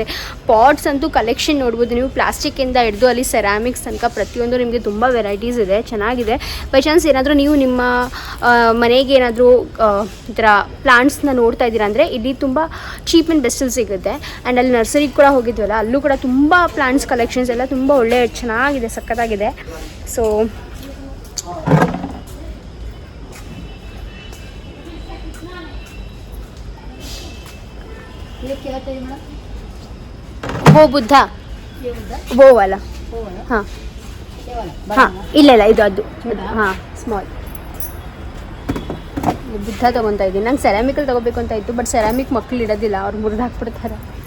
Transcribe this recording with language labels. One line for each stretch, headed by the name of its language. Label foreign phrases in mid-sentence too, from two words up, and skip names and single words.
Kannada: ಪಾಟ್ಸ್ ಅಂತೂ ಕಲೆಕ್ಷನ್ ನೋಡ್ಬೋದು ನೀವು, ಪ್ಲಾಸ್ಟಿಕ್ಕಿಂದ ಹಿಡಿದು ಅಲ್ಲಿ ಸೆರಾಮಿಕ್ಸ್ ತನಕ ಪ್ರತಿಯೊಂದು ನಿಮಗೆ ತುಂಬ ವೆರೈಟೀಸ್ ಇದೆ, ಚೆನ್ನಾಗಿದೆ.
English: by chance
Kannada: ಏನಾದರೂ ನೀವು ನಿಮ್ಮ ಮನೆಗೆ ಏನಾದರೂ ಈ ಥರ ಪ್ಲಾಂಟ್ಸ್ನ ನೋಡ್ತಾ ಇದ್ದೀರಾ ಅಂದರೆ ಇಲ್ಲಿ ತುಂಬ
English: cheap and best
Kannada: ಸಿಗುತ್ತೆ. ಆ್ಯಂಡ್ ಅಲ್ಲಿ ನರ್ಸರಿಗೆ ಕೂಡ ಹೋಗಿದ್ವಲ್ಲ, ಅಲ್ಲೂ ಕೂಡ ತುಂಬ
English: plants collections
Kannada: ಎಲ್ಲ ತುಂಬ ಒಳ್ಳೆ ಚೆನ್ನಾಗಿದೆ, ಸಖತ್ತಾಗಿದೆ. ಸೊ
Hindi: वो बुद्धा वो वाला हाँ हाँ
Kannada: ಇಲ್ಲ ಇದು ಅದು ಹಾಂ ಸ್ಮಾಲ್ ಬುದ್ಧ ತೊಗೊತಾ ಇದ್ದೀನಿ. ನಂಗೆ ಸೆರಾಮಿಕಲ್ಲಿ ತೊಗೋಬೇಕು ಅಂತ ಇತ್ತು, ಬಟ್ ಸೆರಾಮಿಕ್ ಮಕ್ಳು ಇಡೋದಿಲ್ಲ, ಅವ್ರು ಮುರಿದು ಹಾಕ್ಬಿಡ್ತಾರೆ.